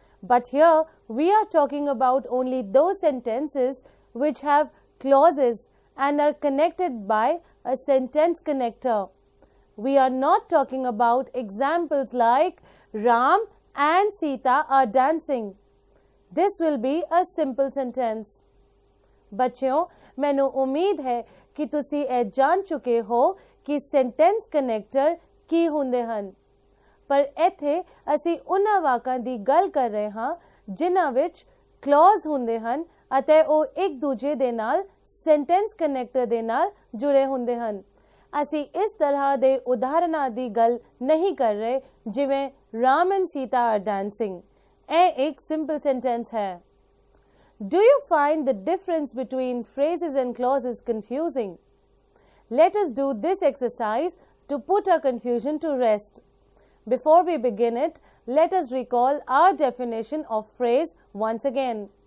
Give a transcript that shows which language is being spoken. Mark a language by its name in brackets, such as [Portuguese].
[English] But here we are talking about only those sentences which have clauses and are connected by a sentence connector. We are not talking about examples like Ram and Sita are dancing. This will be a simple sentence. [Punjabi] ਬੱਚਿਓ, ਮੈਨੂੰ ਉਮੀਦ ਹੈ ਕਿ ਤੁਸੀਂ ਇਹ ਜਾਣ ਚੁੱਕੇ ਹੋ ਕਿ ਸੈਂਟੈਂਸ ਕਨੈਕਟਰ ਕੀ ਹੁੰਦੇ ਹਨ। ਪਰ ਇੱਥੇ ਅਸੀਂ ਉਹਨਾਂ ਵਾਕਾਂ ਦੀ ਗੱਲ ਕਰ ਰਹੇ ਹਾਂ ਜਿਨ੍ਹਾਂ ਵਿੱਚ ਕਲੌਜ਼ ਹੁੰਦੇ ਹਨ ਅਤੇ ਉਹ ਇੱਕ ਦੂਜੇ ਦੇ ਨਾਲ ਸੈਂਟੈਂਸ ਕਨੈਕਟਰ ਦੇ ਨਾਲ ਜੁੜੇ ਹੁੰਦੇ ਹਨ। ਅਸੀਂ ਇਸ ਤਰ੍ਹਾਂ ਦੇ ਉਦਾਹਰਨਾਂ ਦੀ ਗੱਲ ਨਹੀਂ ਕਰ ਰਹੇ ਜਿਵੇਂ [English] Ram and Sita are dancing. [Punjabi] ਇਹ ਇੱਕ ਸਿੰਪਲ ਸੈਂਟੈਂਸ ਹੈ। [English] Do you find the difference between phrases and clauses confusing? Let us do this exercise to put our confusion to rest. Before we begin it, let us recall our definition of phrase once again.